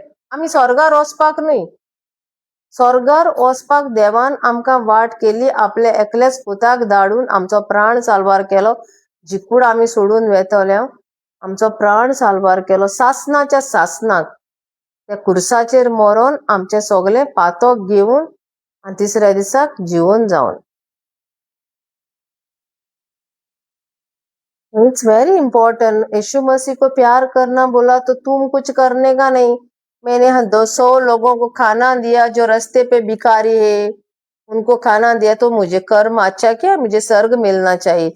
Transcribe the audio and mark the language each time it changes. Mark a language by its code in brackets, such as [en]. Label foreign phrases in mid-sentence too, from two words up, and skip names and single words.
[kok] आमी स्वर्गार वचपाक न्हय, स्वर्गार वचपाक देवान आमकां वाट केली, आपले एकल्याच पुताक धाडून आमचो प्राण साल्वार केलो. जी कूड आमी सोडून वेतले, आमचो प्राण साल्वार केलो सासणाच्या सासणाक. त्या कुर्साचेर मरोन आमचे सगळे पातक घेवन आनी तिसऱ्या दिसाक जिवन जावन. [en] It's very important. [hi] यीशु मसीह को प्यार करना बोला तो तुम कुछ करने का नहीं. मैंने 200 लोगों को खाना दिया जो रास्ते पे भिखारी है, उनको खाना दिया, तो मुझे कर्म अच्छा क्या, मुझे स्वर्ग मिलना चाहिए.